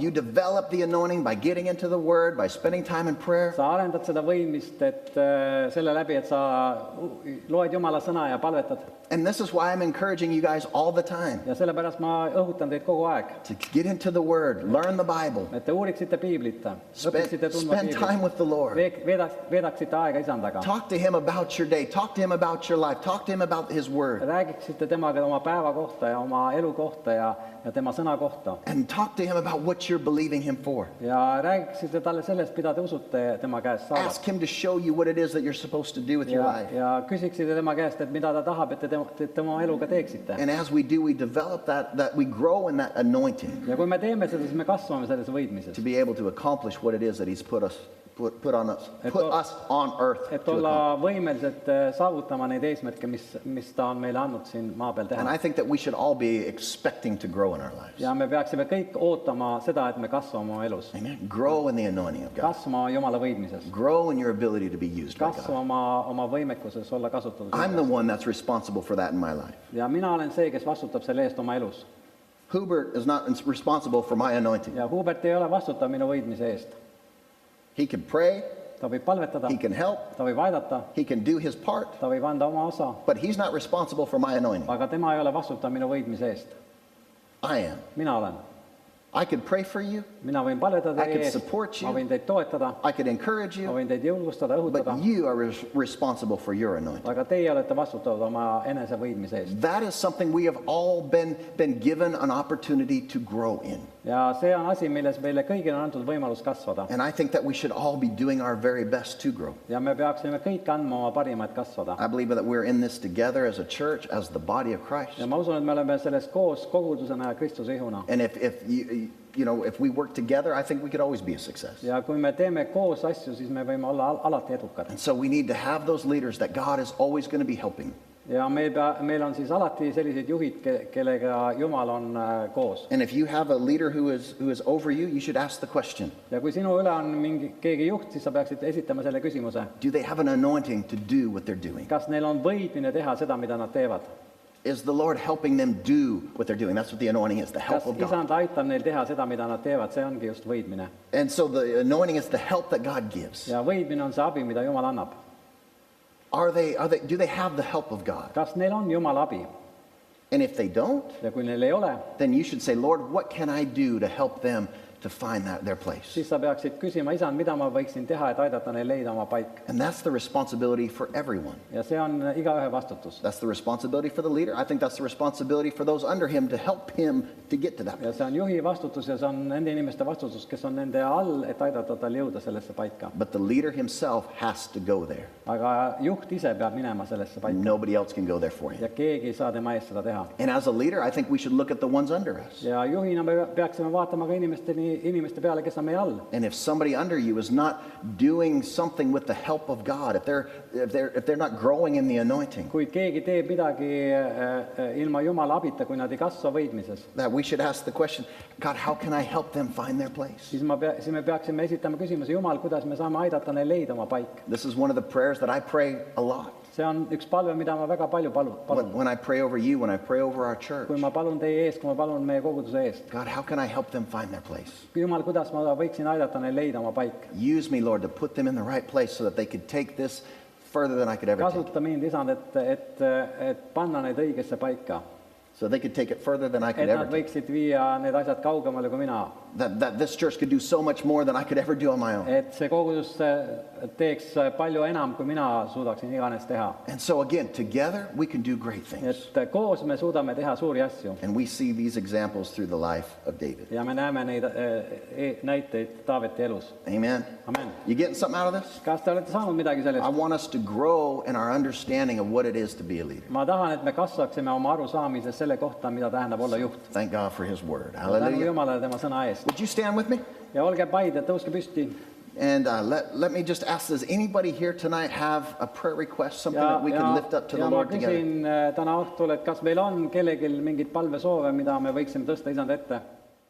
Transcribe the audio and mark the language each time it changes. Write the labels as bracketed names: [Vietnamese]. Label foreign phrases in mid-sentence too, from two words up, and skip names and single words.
[English] You develop the anointing by getting into the Word, by spending time in prayer. [Estonian] Sa arendad seda võimist, et selle läbi, et sa loed Jumala sõna ja palvetad. [English] And this is why I'm encouraging you guys all the time [Estonian] Ja sellepärast ma õhutan teid kogu aeg, [English] to get into the Word, learn the Bible, [Estonian] et te uuriksite Piiblit, õpiksite tundma [English] spend time [Estonian] Piiblit, [English] with the Lord. [Estonian] veedaksite aega isandaga, [English] Talk to Him about your day. Talk to Him about your life. Talk to Him about His Word. [Estonian] räägiksite temaga oma päeva kohta ja oma elu kohta ja tema sõna kohta. [English] And talk to Him about what you're believing Him for. [Estonian] Ja räägiksite talle sellest, mida te usute tema käest saada. [English] Ask Him to show you what it is that you're supposed to do with your life. [Estonian] Ja küsiksite tema käest, et mida ta tahab, et te tema eluga teeksite. [English] And as we do, we develop that we grow in that anointing [Estonian] Ja kui me teeme seda, siis me kasvame selles [English] to [Estonian] võidmises. [English] be able to accomplish what it is that He's put us on earth [Estonian] Et [English] to [Estonian] olla [English] accomplish. [Estonian] võimelised saavutama neid eesmärke, mis ta on meile andnud siin maa peal [English] And [Estonian] teha. [English] I think that we should all be expecting to grow in our lives. [Estonian] Ja me peaksime kõik ootama seda, et me kasvame oma elus. [English] Amen. Grow in the anointing of God. [Estonian] Kasvama Jumala võidmises. [English] Grow in your ability to be used by God. [Estonian] Kasvama oma võimekuses olla kasutatud. [English] I'm the one that's responsible for that in my life. [Estonian] Ja mina olen see, kes vastutab selle eest oma elus. [English] Hubert is not responsible for my anointing. [Estonian] Ja Hubert ei ole vastutav minu võidmise eest. [English] He can pray, [Estonian] Ta võib palvetada, [English] he can help, [Estonian] ta võib aidata, [English] he can do his part, [Estonian] ta võib anda oma osa, [English] but he's not responsible for my anointing. [Estonian] aga tema ei ole vastutav minu võidmise eest. [English] I am. [Estonian] Mina olen. [English] I could pray for you, [Estonian] Mina võin palvetada [English] I could [Estonian] teie eest, [English] support you. [Estonian] ma võin teid toetada, [English] I could encourage [Estonian] ma [English] you, [Estonian] võin teid julgustada, õhutada, [English] but you are responsible for your anointing. [Estonian] aga teie olete vastutavad oma enese võidmise eest. [English] That is something we have all been given an opportunity to grow in. [Estonian] Ja see on asi, milles meile kõigil on antud võimalus kasvada. [English] And I think that we should all be doing our very best to grow. [Estonian] Ja me peaksime kõik andma oma parima, et kasvada. [English] I believe that we're in this together as a church, as the body of Christ. [Estonian] Ja ma usun, et me oleme selles koos kogudusena ja Kristuse ihuna. [English] And if we work together, I think we could always be a success. [Estonian] Ja kui me teeme koos asju, siis me võime olla alati edukad. [English] And so we need to have those leaders that God is always going to be helping. [Estonian] Ja meil on siis alati sellised juhid, kellega Jumal on koos. [English] And if you have a leader who is over you, you should ask the question, [Estonian] Ja kui sinu üle on keegi juht, siis sa peaksid esitama selle küsimuse. [English] do they have an anointing to do what they're doing? [Estonian] Kas neil on võidmine teha seda, mida nad teevad? [English] Is the Lord helping them do what they're doing? That's what the anointing is, the help [Estonian] Kas [English] of God. [Estonian] isand aitab neil teha seda, mida nad teevad? See ongi just võidmine. [English] And so the anointing is the help that God gives. [Estonian] Ja võidmine on see abi, mida Jumal annab. [English] Do they have the help of God? [Estonian] Kas neil on Jumala abi? [English] And if they don't, [Estonian] Ja kui neil ei ole, [English] then you should say, Lord, what can I do to help them to find their place? [Estonian] siis sa peaksid küsima, isand, mida ma võiksin teha, et aidata neil leida oma paik. [English] And that's the responsibility for everyone. [Estonian] Ja see on igaühe vastutus. [English] That's the responsibility for the leader. I think that's the responsibility for those under him to help him to get to that [Estonian] Ja [English] place. [Estonian] see on juhi vastutus ja see on nende inimeste vastutus, kes on nende all, et aidata tal jõuda sellesse paika. [English] But the leader himself has to go there. [Estonian] Aga juht ise peab minema sellesse paika. [English] Nobody else can go there for him. [Estonian] Ja keegi ei saa tema eest seda teha. [English] And as a leader, I think we should look at the ones under us. [Estonian] Ja juhina me peaksime vaatama ka inimesteni inimeste peale, kes on meie all. [English] And if somebody under you is not doing something with the help of God, if they're not growing in the anointing, [Estonian] Kui keegi teeb midagi ilma Jumala abita, kui nad ei kasva võidmises, [English] that we should ask the question, God, how can I help them find their place? [Estonian] siis me peaksime esitama küsimuse, Jumal, kuidas me saame aidata neil leida oma paik. [English] This is one of the prayers that I pray a lot. [Estonian] See on üks palve, mida ma väga palju palun. [English] When I pray over you, when I pray over our church, [Estonian] Kui ma palun teie eest, kui ma palun meie koguduse eest. [English] God, how can I help them find their place? [Estonian] Jumal, kuidas ma võiksin aidata neil leida oma paik? [English] Use me, Lord, to put them in the right place so that they could take this further than I could ever take it. [Estonian] Kasuta mind, Isand, et panna neid õigesse paika. [English] So they could take it further than I could [Estonian] Et [English] ever [Estonian] nad [English] take. [Estonian] võiksid viia need asjad kaugemale kui mina. [English] That this church could do so much more than I could ever do on my own. [Estonian] Et see kogudus teeks palju enam, kui mina suudaksin iganes teha. [English] And so again, together we can do great things. [Estonian] Et koos me suudame teha suuri asju. [English] And we see these examples through the life of David. [Estonian] Ja me näeme neid näiteid Taaveti elus. [English] Amen. [Estonian] Amen. [English] You getting something out of this? [Estonian] Kas te olete saanud midagi [English] I [Estonian] sellest? [English] want us to grow in our understanding of what it is to be a leader. [Estonian] Ma tahan, et me kasvaksime oma arusaamises selle kohta, mida tähendab olla juht. [English] Thank God for his word. [Estonian] Tänu [English] Hallelujah. [Estonian] Jumalale tema sõna eest. [English] Would you stand with me? [Estonian] Ja olge paid ja tõuske püsti. [English] And let me just ask, does anybody here tonight have a prayer request, something that we can lift up to the [Estonian] Ja ma [English] Lord together? [Estonian] küsin täna õhtul, et kas meil on kellelgi mingid palvesoove, mida me võiksime tõsta Isand ette?